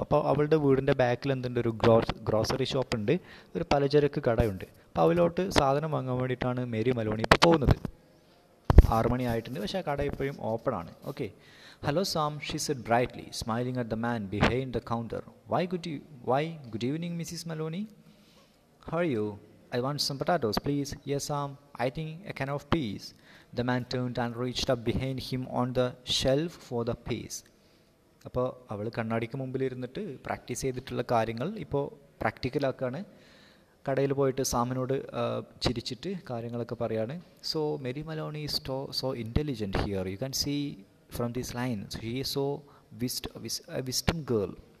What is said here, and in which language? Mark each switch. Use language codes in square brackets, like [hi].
[ml] അപ്പോൾ അവളുടെ വീടിൻ്റെ ബാക്കിൽ എന്തുണ്ട്, ഒരു ഗ്രോസറി ഷോപ്പ് ഉണ്ട്, ഒരു പലചരക്ക് കടയുണ്ട്. അപ്പോൾ അവലോട്ട് സാധനം വാങ്ങാൻ വേണ്ടിയിട്ടാണ് മേരി മലോണി ഇപ്പോൾ പോകുന്നത്. 6 മണി ആയിട്ടുണ്ട്, പക്ഷേ ആ കട ഇപ്പോഴും ഓപ്പൺ ആണ്. Okay. [en] Hello Sam, she said brightly, smiling at the man behind the counter. Why good evening Mrs Maloney. How are you? I want some potatoes, please. Yes, Sam. I think a can of peas. The man turned and reached up behind him on the shelf for the peas. [ml] അപ്പോൾ അവൾ കണ്ണാടിക്ക് മുമ്പിലിരുന്നിട്ട് practice ചെയ്തിട്ടുള്ള കാര്യങ്ങൾ ഇപ്പോൾ പ്രാക്ടിക്കലാക്കാണ്. കടയിൽ പോയിട്ട് സാമിനോട് ചിരിച്ചിട്ട് കാര്യങ്ങളൊക്കെ പറയാണ്. [en] So Mary Maloney is so intelligent here. You can see from this line she is so wisdom girl.